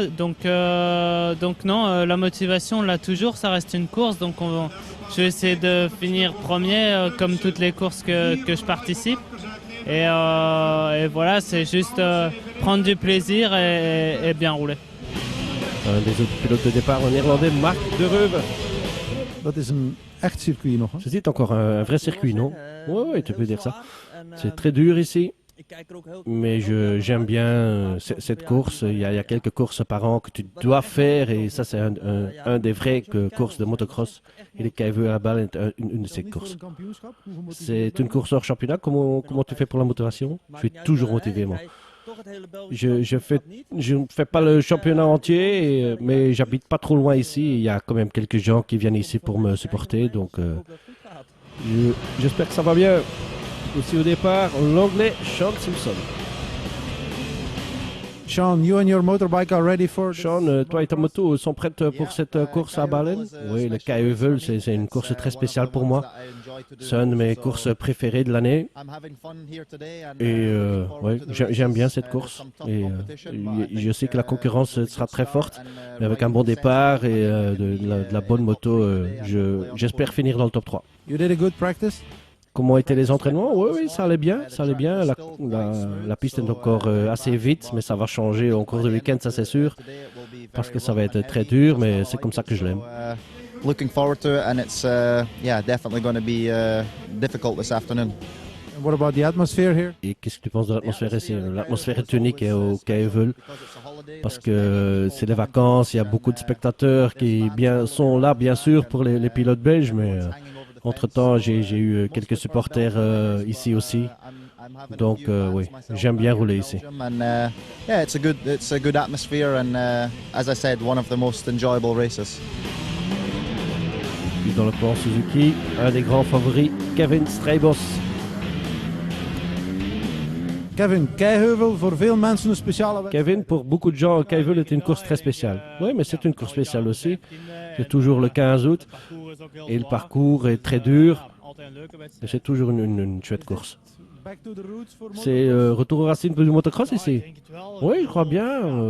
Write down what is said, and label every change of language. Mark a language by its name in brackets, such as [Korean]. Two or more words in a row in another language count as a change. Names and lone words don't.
[French] Donc non, la motivation, on l'a toujours, ça reste une course. Donc je vais essayer de finir premier comme toutes les courses que je participe. Et voilà, c'est juste prendre du plaisir et bien rouler. Un des autres pilotes de départ, un Néerlandais, Marc De Reuve. [Dutch] Dat is een echt circuit nog. Hè? [French] Ceci est encore un vrai circuit, non? Oui, tu peux dire ça. C'est très dur ici. Mais j'aime bien cette course. Il y a quelques courses par an que tu dois faire et ça c'est un des vraies courses de motocross. Et les KV à Balen est une de ces courses. C'est une course hors championnat. Comment tu fais pour la motivation? Je suis toujours motivé moi. Je ne fais pas le championnat entier, mais j'habite pas trop loin ici. Il y a quand même quelques gens qui viennent ici pour me supporter. Donc j'espère que ça va bien. Aussi au départ, l'anglais Sean Simpson. [English] Sean, you and your motorbike are ready for... [French] Sean, toi et ta moto sont prêtes pour cette course à Balen? Oui, le KEVEL, c'est une course très spéciale pour moi. C'est une de mes courses préférées de l'année. Et ouais, j'aime bien cette course. Et je sais que la concurrence sera très forte. Mais avec un bon départ et de la bonne moto, j'espère finir dans le top 3. [English] You did a good practice? [French] Comment étaient les entraînements? Oui, ça allait bien. La piste est encore assez vite, mais ça va changer en cours de week-end, ça c'est sûr, parce que ça va être très dur, mais c'est comme ça que je l'aime. [English] Looking forward to it, and it's definitely going to be difficult this afternoon. And what about the atmosphere here? [French] Et qu'est-ce que tu penses de l'atmosphère ici? L'atmosphère est unique au KEVEL, parce que c'est les vacances, il y a beaucoup de spectateurs qui sont là, bien sûr, pour les pilotes belges, mais... Entre-temps, j'ai eu quelques supporters ici aussi. Donc, oui, j'aime bien rouler ici. [English] It's a good atmosphere and, as I said, one of the most enjoyable races. [French] Puis dans le plan Suzuki, un des grands favoris, Kevin Strijbos. [Dutch] Kevin, Keiheuvel, voor veel mensen een speciale... [French] Kevin, pour beaucoup de gens, Keivel est une course très spéciale. Oui, mais c'est une course spéciale aussi. C'est toujours le 15 août. Et le parcours est très dur. Et c'est toujours une chouette course. C'est retour aux racines du motocross ici? Oui, je crois bien.